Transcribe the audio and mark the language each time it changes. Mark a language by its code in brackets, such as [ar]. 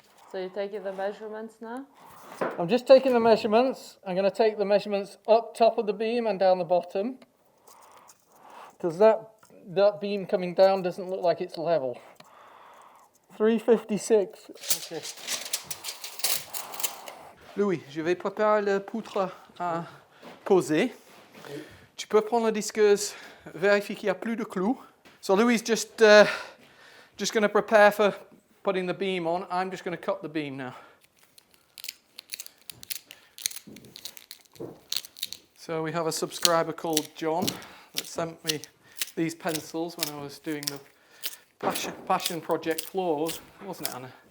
[en] So you're taking the measurements now? I'm just taking the measurements. I'm going to take the measurements up top of the beam and down the bottom. Because that beam coming down doesn't look like it's level. 356. Okay. [fr] Louis, je vais préparer la poutre à poser. Tu peux prendre la disqueuse, vérifier qu'il n'y a plus de clous. [en] So Louis is just going to prepare for putting the beam on. I'm just going to cut the beam now. So we have a subscriber called John that sent me these pencils when I was doing the passion project floors, wasn't it, Anna?